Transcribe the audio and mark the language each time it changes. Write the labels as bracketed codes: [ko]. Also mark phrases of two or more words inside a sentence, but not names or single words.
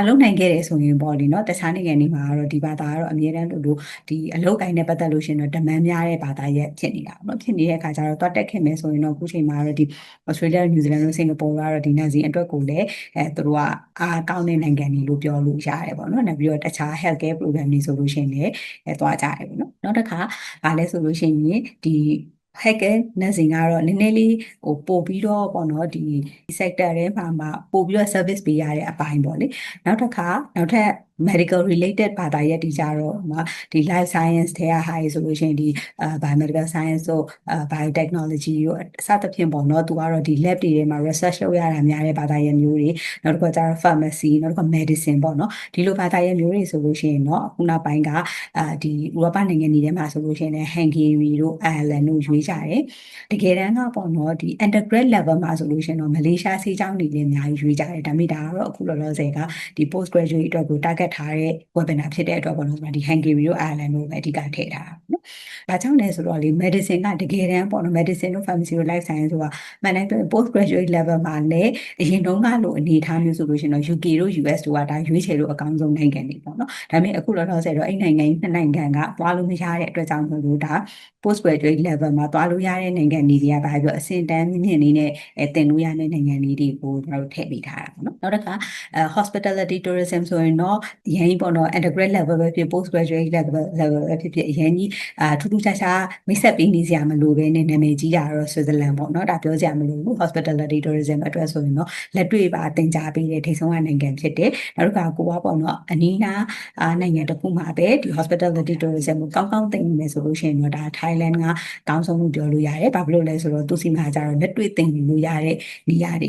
[my] လုပ်နိုင်ခဲ့တယ်ဆိုရင်ပေါ့လေနော်တခြားနိုင်ငံတွေမှာကတော့ဒီဘာသာကတော့အများတန်းလို့ဒီအလုပ်ကိုင်းနဲ့ပတ်သက်လို့ရှင်တော့ demand များတဲ့ ဘာသာရပ်ဖြစ်နေတာပေါ့နော်ဖြစ်နေတဲ့အခါကျတော့တွတ်တက်ခင်မယ်ဆိုရင်တော့အခုချိန်မှာတော့ဒီ Australia New Zealand နဲ့ Singapore ကတော့ဒီ nursing အတွက်ကိုလည်းသူတို့ကအားကောင်းတဲ့နိုင်ငံတွေလို့ပြောလို့ရတယ်ပေါ့နော်နောက်ပြီးတော့တခြား [en] health care program [my] တွေဆိုလို့ရှိရင်လည်းသွားကြတယ်ပေါ့နော်နောက်တစ်ခါဗာလဲဆိုလို့ရှိရင်ဒီ [en] hacker nursing [my] ကတော့နည်းနည်းလေးပို့ပြီးတော့ပေါ့နော်ဒီ sector ထဲမှာပို့ပြီးတော့ service ပေးရတဲ့အပိုင်းပေါ့လေနောက်ထပ် [en] medical related [my] ဘာသာရပ်တွေကြတော့ဒီ [en] life science [my] ထဲကဟာဆိုလို့ရှိရင်ဒီ [en] biomedical science [my] တို့biotechnology တို့စသဖြင့် ပေါ့နော်သူကတော့ဒီ lab တွေထဲမှာ research လုပ်ရတာများတဲ့ဘာသာရပ်မျိုးတွေနောက်တစ်ခါကျတော့ pharmacy နောက်တစ်ခါ medicine ပေါ့နော်ဒီလိုဘာသာရပ်မျိုးတွေဆိုလို့ရှိရင်တော့အခုနောက်ပိုင်းကဒီဥရောပနိုင်ငံတွေထဲမှာဆိုလို့ရှိရင်လည်း Hungary တို့ Ireland တို့ရွေးကြတယ်တကယ်တမ်းကပေါ့နော်ဒီ [en] undergrad level [my] မှာဆိုလို့ရှိရင်တော့မလေးရှားဆေးကျောင်းတွေလည်းအများကြီးရွေးကြတယ်ဒါပေမဲ့ဒါကတော့အခုလောလောဆယ်ကဒီ [en] post graduate [my] အတွက်ကို target က်ထားတဲ့ webinar ဖြစ်တဲ့အတွက်ပေါ့နော်ဒီ Hungary တို့ Ireland တို့ပဲအဓိကထည့်ထားတာနော်။ဘာကြောင့်လဲဆိုတော့လေ medicine ကတကယ်တမ်းပေါ့နော် medicine တို့ pharmacy တို့ [en] life science [my] တို့ကမှန်တိုင်းပြော [en] post graduate level [my] မှာလည်းအရင်တုန်းကလိုအနေအထားမျိုးဆိုလို့ရှိရင်တော့ UK တို့ US တို့ကဒါရွေးချယ်လို့အကောင်းဆုံးနိုင်ငံတွေပေါ့နော်။ဒါပေမဲ့အခုလောလောဆယ်တော့အဲ့နိုင်ငံကြီးနှစ်နိုင်ငံကသွားလို့မရတဲ့အတွက်ကြောင့်မို့လို့ဒါ [en] post graduate level [my] မှာသွားလို့ရတဲ့နိုင်ငံတွေကဘာပြောအဆင့်တန်းမြင့်နေတဲ့တင်လို့ရတဲ့နိုင်ငံတွေကိုကျွန်တော်တို့ထည့်ပေးထားတာပေါ့နော်။နောက်တစ်ခါ [en] hospitality tourism [my] ဆို ရင်တော့အရင်ပေါ့နော် [en] undergrad level [my] ပဲဖြစ် [en] post graduate level [my] ပဲဖြစ်အရင်ကြီးထူးထူးခြားခြားမိတ်ဆက်ပေးနေစရာမလိုဘဲနဲ့နာမည်ကြီးတာတော့ Switzerland ပေါ့နော်ဒါပြောစရာမလိုဘူး [en] hospitality tourism [my] အတွက်ဆိုရင်တော့လက်တွေ့ပါတင် ကြားပေးတဲ့ထိပ်ဆုံးနိုင်ငံဖြစ်တယ်နောက်တစ်ခါကိုကပေါ့နော်အနီးနားနိုင်ငံတစ်ခုမှာပဲဒီ [en] hospitality tourism [my] ကိုကောင်းကောင်းသိနေမယ်ဆိုလို့ရှိရင်တော့ဒါ Thailand ကကောင်းဆုံးလို့ပြောလို့ရတယ်ဘာဖြစ်လို့လဲဆိုတော့သူစီမှာကျတော့လက်တွေ့သိနေလို့ရတဲ့နေရာတွေ